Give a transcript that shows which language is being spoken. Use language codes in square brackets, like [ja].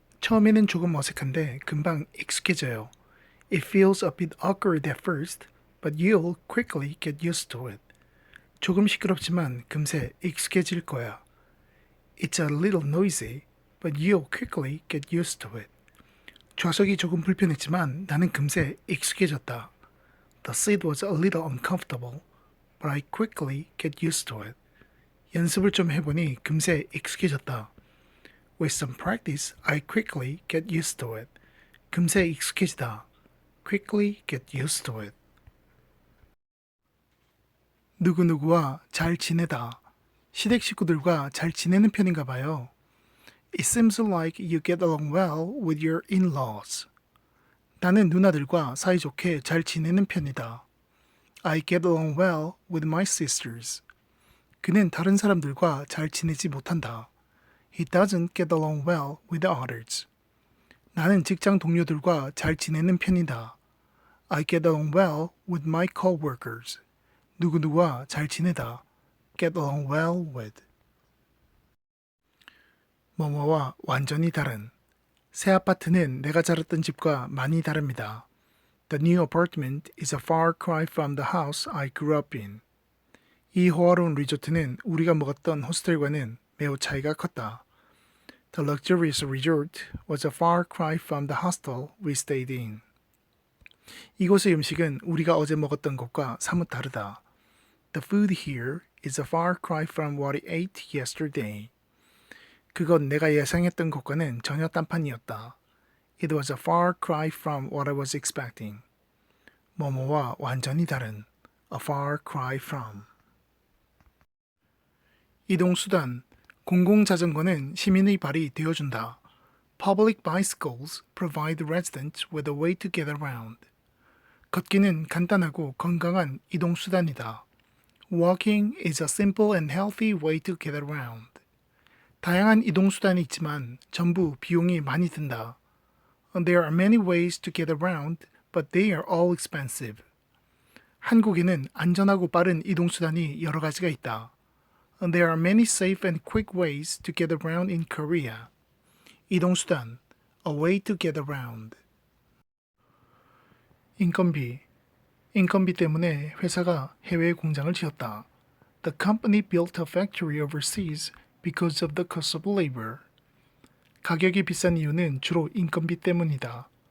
[ko] 처음에는 조금 어색한데 금방 익숙해져요. [en] It feels a bit awkward at first, but you'll quickly get used to it. [ko] 조금 시끄럽지만 금세 익숙해질 거야. [en] It's a little noisy, but you'll quickly get used to it. [ko] 좌석이 조금 불편했지만 나는 금세 익숙해졌다. [en] The seat was a little uncomfortable, but I quickly get used to it. [ko] 연습을 좀 해보니 금세 익숙해졌다. [en] With some practice, I quickly get used to it. [ko] 금세 익숙해지다. [en] Quickly get used to it. [ko] 누구누구와 잘 지내다. 시댁 식구들과 잘 지내는 편인가 봐요. [en] It seems like you get along well with your in-laws. [ko] 나는 누나들과 사이좋게 잘 지내는 편이다. [en] I get along well with my sisters. [ko] 그는 다른 사람들과 잘 지내지 못한다. [en] He doesn't get along well with the others. [ko] 나는 직장 동료들과 잘 지내는 편이다. [en] I get along well with my coworkers. [ko] 누구누구와 잘 지내다. [en] Get along well with. [ko] 뭐뭐와 완전히 다른. 새 아파트는 내가 자랐던 집과 많이 다릅니다. [en] The new apartment is a far cry from the house I grew up in. [ko] 이 호화로운 리조트는 우리가 묵었던 호스텔과는 매우 차이가 컸다. [en] The luxurious resort was a far cry from the hostel we stayed in. [ko] 이곳의 음식은 우리가 어제 먹었던 것과 사뭇 다르다. [en] The food here is a far cry from what I ate yesterday. [ko] 그건 내가 예상했던 것과는 전혀 딴판이었다. [en] It was a far cry from what I was expecting. [ko] 뭐뭐와 완전히 다른. [en] A far cry from. [ko] 이동수단. 공공자전거는 시민의 발이 되어준다. [en] Public bicycles provide residents with a way to get around. [ko] 걷기는 간단하고 건강한 이동수단이다. [en] Walking is a simple and healthy way to get around. [ko] 다양한 이동수단이 있지만 전부 비용이 많이 든다. [en] There are many ways to get around, but they are all expensive. [ko] 한국에는 안전하고 빠른 이동수단이 여러 가지가 있다. [en] There are many safe and quick ways to get around in Korea. 이동수단, a way to get around. [ko] 인건비. 인건비 때문에 회사가 해외에 공장을 지었다. [en] The company built a factory overseas because of the cost of labor. [ko] 가격이 비싼 이유는 주로 인건비 때문이다.